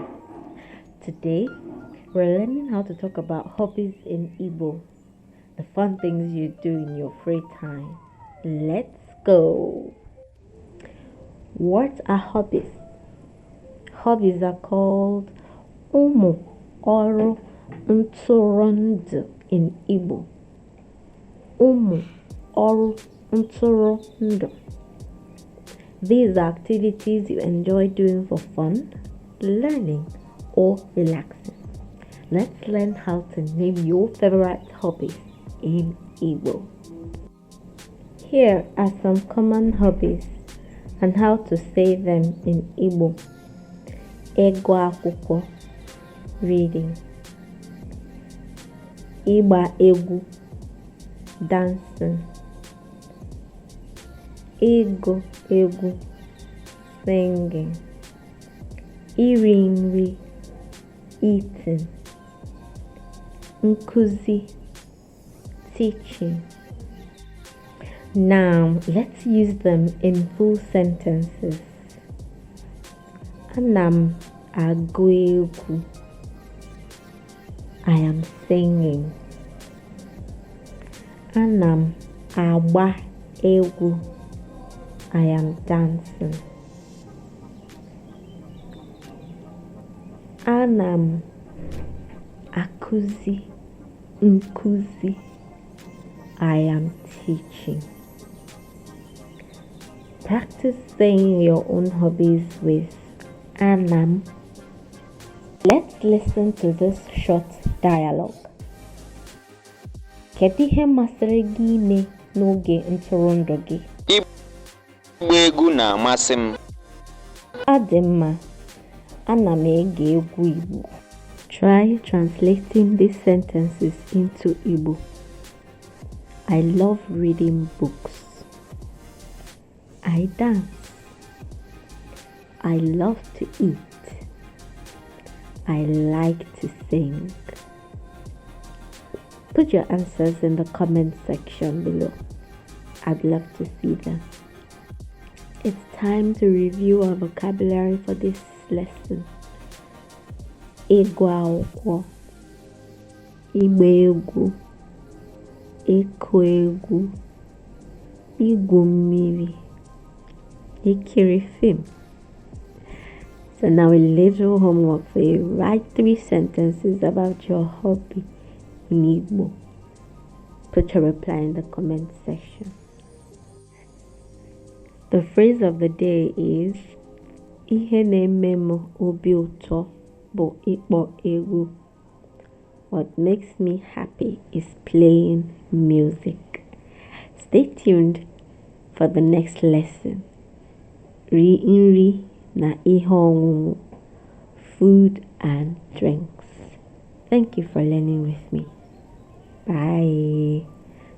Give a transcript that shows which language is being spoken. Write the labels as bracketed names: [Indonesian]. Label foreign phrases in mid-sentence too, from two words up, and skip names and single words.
[English] Today, we're learning how to talk about hobbies in Igbo, the fun things you do in your free time. Let's go. What are hobbies? Hobbies are called [Igbo] ụmụ ọrụ ntụrụndụ [English] in Igbo. [Igbo] Ụmụ ọrụ ntụrụndụ. [English] These are activities you enjoy doing for fun, learning, or relaxing. Let's learn how to name your favorite hobbies in Igbo. Here are some common hobbies and how to say them in Igbo. [Igbo] Akwụkwọ, reading. Ịgba egwu, dancing. Egwu, singing. Iri nri, [English] eating. [Igbo] Nkuzi, teaching. [English] Now, let's use them in full sentences. [Igbo] Anam agụ egwu. [English] I am singing. [Igbo] Anam agba egwu. [English] I am dancing. [Igbo] Anam akuzi nkuzi. [English] I am teaching. Practice saying your own hobbies with Anam. Let's listen to this short dialogue. [Igbo] Kedu ihe masịrị gị ime n'oge ntụrụndụ gị? Ịgba egwu na-amasị m. Ọ dị mma. Ana m ege egwu Igbo. [English] Try translating these sentences into Igbo. I love reading books. I dance. I love to eat. I like to sing. Put your answers in the comment section below. I'd love to see them. It's time to review our vocabulary for this lesson. [Igbo] Akwụkwọ, ịgba egwu, ịkụ egwu, igwu mmiri, ikiri film. [English] So now a little homework for you. Write 3 sentences about your hobby in Igbo. Put your reply in the comment section. The phrase of the day is [Igbo] ihe na-eme m obi ụtọ bụ ịkpọ egwu. [English] What makes me happy is playing music. Stay tuned for the next lesson. [Igbo] Nri na ihe ọṅụṅụ, [English] food and drinks. Thank you for learning with me.